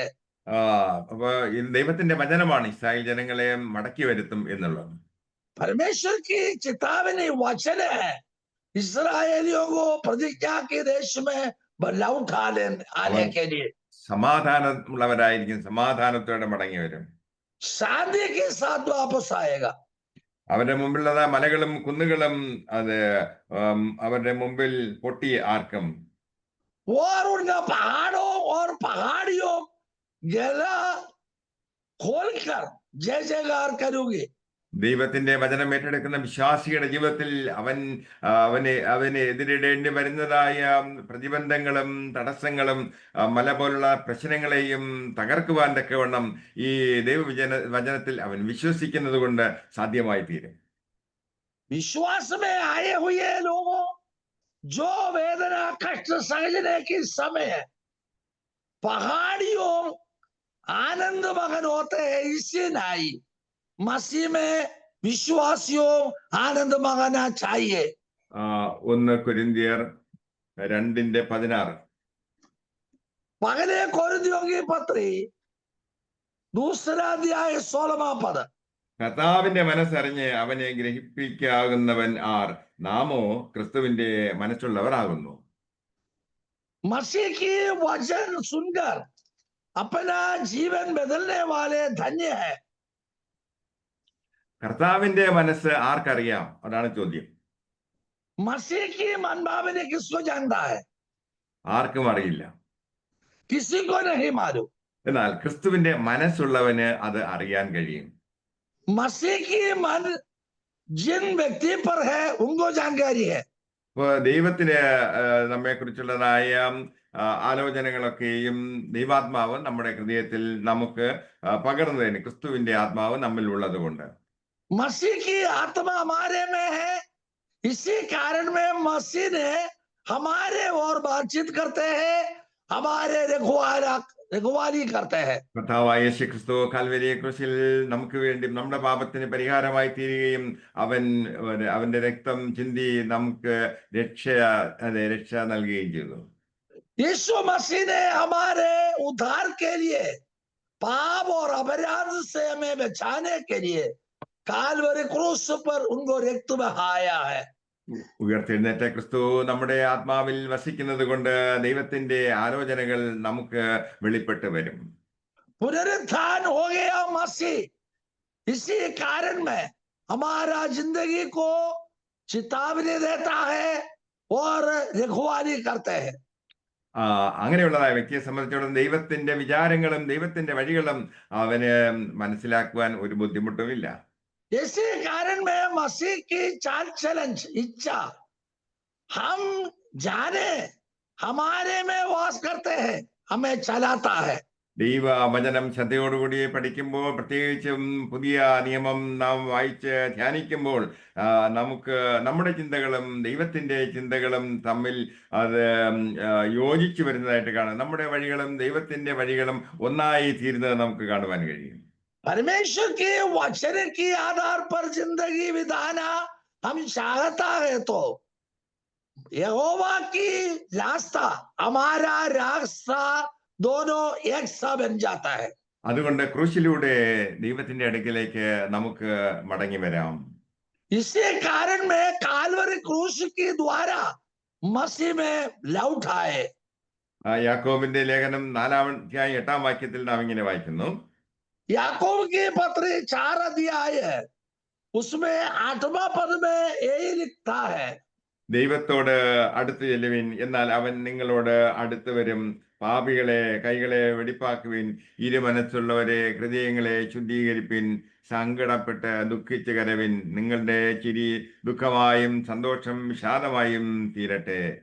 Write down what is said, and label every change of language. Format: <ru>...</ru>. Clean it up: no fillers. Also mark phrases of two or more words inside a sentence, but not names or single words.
<ml>അപ്പൊ ദൈവത്തിന്റെ വചനമാണ് ഇസ്രായേൽ ജനങ്ങളെ മടക്കി വരുത്തും എന്നുള്ളത്.</ml> <hi>परमेश्वर की चेतावनी वचन है इसराइलियों को प्रतिज्ञा के देश में लौट आने के लिए.</hi> <ml>സമാധാനമുള്ളവരായിരിക്കും, സമാധാനത്തോടെ മടങ്ങി വരും.</ml> <hi>शांति के साथ वापस आएगा.</hi> <ml>അവരുടെ മുമ്പിലുള്ള മലകളും കുന്നുകളും അത് അവരുടെ മുമ്പിൽ പൊട്ടി ആർക്കും.</ml> <hi>और उनका पहाड़ों और पहाड़ियों गला खोलकर जय जयकार करूंगी.</hi> <ml>ദൈവത്തിന്റെ വചനം ഏറ്റെടുക്കുന്ന വിശ്വാസിയുടെ ജീവിതത്തിൽ അവന് എതിരിടേണ്ടി വരുന്നതായ പ്രതിബന്ധങ്ങളും തടസ്സങ്ങളും മല പോലുള്ള പ്രശ്നങ്ങളെയും തകർക്കുവാൻ തക്കവണ്ണം ഈ വചനത്തിൽ അവൻ വിശ്വസിക്കുന്നത് കൊണ്ട് സാധ്യമായി തീരും.</ml> <hi>विश्वास में आए हुए लोगों जो वेदना कष्ट सहने के समय पहाड़ियों आनंद मगन होते हैं, इससे नहीं मसीह में विश्वासियों आनंद मगना चाहिए.</hi> <ml>1 കൊരിന്ത്യർ 2:16.</ml> <hi>पहले कोरिन्थियों की पत्री दूसरा अध्याय 16वां पद.</hi> <ml>കർത്താവിന്റെ മനസ്സറിഞ്ഞ് അവനെ ഗ്രഹിപ്പിക്കാകുന്നവൻ ആർ? നാമോ ക്രിസ്തുവിന്റെ മനസ്സുള്ളവർ ആകുന്നു.</ml> <hi>मसीह की वचन सुनकर अपना जीवन बदलने वाले धन्य है।</hi> <ml>കർത്താവിന്റെ മനസ്സ് ആർക്കറിയാം? അതാണ് ചോദ്യം.</ml> <hi>मसीह की मनभावना किसको जानता है?</hi> <ml>ആർക്കും അറിയില്ല.</ml> <hi>किसी को नहीं मालूम।</hi> <ml>എന്നാൽ ക്രിസ്തുവിന്റെ മനസ്സുള്ളവന് അത് അറിയാൻ കഴിയും.</ml> <hi>मसीह की मन जिन व्यक्ति पर है उनको जानकारी है।</hi> <ml>ഇപ്പൊ ദൈവത്തിന് നമ്മെ കുറിച്ചുള്ളതായ ആലോചനകളൊക്കെയും ദൈവാത്മാവ് നമ്മുടെ ഹൃദയത്തിൽ നമുക്ക് പകർന്നതിന് ക്രിസ്തുവിന്റെ ആത്മാവ് നമ്മിൽ ഉള്ളത് കൊണ്ട്.</ml> <hi>मसीह की आत्मा हमारे में है, इसी कारण में मसीह ने हमारे और बातचीत करते हैं, हमारे रखवाली करते हैं।</hi> <ml>കർത്താവായ യേശു ക്രിസ്തു കാൽവരി ക്രൂശിൽ നമുക്ക് വേണ്ടി നമ്മുടെ പാപത്തിന് പരിഹാരമായി തീരുകയും അവന്റെ രക്തം ചിന്തി നമുക്ക് രക്ഷ നൽകുകയും ചെയ്തു.</ml> <hi>यीशु मसीह ने हमारे उद्धार के लिए, पाप और अपराध से हमें बचाने के लिए कालवरी क्रूस पर उनको रक्त बहाया है।</hi> <ml>ഉയർത്തെഴുന്നേറ്റ ക്രിസ്തു നമ്മുടെ ആത്മാവിൽ വസിക്കുന്നത് കൊണ്ട് ദൈവത്തിന്റെ ആലോചനകൾ നമുക്ക് വെളിപ്പെട്ട് വരും.</ml> <hi>पुनरुत्थान हो गया मसीह, इसी कारण में हमारा जिंदगी को चेतावनी देता है और रखवाली करते हैं।</hi> <ml>അങ്ങനെയുള്ളതായ വ്യക്തിയെ സംബന്ധിച്ചിടത്തോളം ദൈവത്തിന്റെ വിചാരങ്ങളും ദൈവത്തിന്റെ വഴികളും അവന് മനസ്സിലാക്കുവാൻ ഒരു ബുദ്ധിമുട്ടുമില്ല.</ml> <hi>इसी कारण में मसीह की चाल चलन इच्छा हम जाने हमारे में वास करते हैं, हमें चलाता है।</hi> <ml>ദൈവവചനം ശ്രദ്ധയോടുകൂടി പഠിക്കുമ്പോൾ, പ്രത്യേകിച്ചും പുതിയ നിയമം നാം വായിച്ച് ധ്യാനിക്കുമ്പോൾ നമുക്ക് നമ്മുടെ ചിന്തകളും ദൈവത്തിന്റെ ചിന്തകളും തമ്മിൽ അത് യോജിച്ചു വരുന്നതായിട്ട് കാണാം. നമ്മുടെ വഴികളും ദൈവത്തിന്റെ വഴികളും ഒന്നായി തീരുന്നത് നമുക്ക് കാണുവാൻ കഴിയും.</ml> <hi>परमेश्वर के वचन के आधार पर जिंदगी बिताना हम चाहता है तो यहोवा की रास्ता हमारा रास्ता दोनों एक सा बन जाता है।</hi> <ml>അതുകൊണ്ട് ക്രൂശിലൂടെ ദൈവത്തിന്റെ അടുക്കിലേക്ക് നമുക്ക് മടങ്ങി വരാം.</ml> <hi>इसी कारण में कालवरी क्रूस के द्वारा मसीह में लौट आए।</hi> <ml>യാക്കോബിന്റെ ലേഖനം 4-ാം അധ്യായം 8-ാം വാക്യത്തിൽ നാം ഇങ്ങനെ വായിക്കുന്നു.</ml> <hi>याकूब की पत्री 4 अध्याय है, उसमें 8वां पद में यही लिखता है,</hi> <ml>ദൈവത്തോട് അടുത്ത് ചെല്ലുവിൻ, എന്നാൽ അവൻ നിങ്ങളോട് അടുത്ത് വരും. പാപികളെ കൈകളെ വെടിപ്പാക്കുവിൻ, ഇരുമനസ്സുള്ളവരെ ഹൃദയങ്ങളെ ശുദ്ധീകരിപ്പിൻ, സങ്കടപ്പെട്ട് ദുഃഖിച്ച് കരവിൻ, നിങ്ങളുടെ ചിരി ദുഃഖമായും സന്തോഷം വിഷാദമായും തീരട്ടെ.</ml>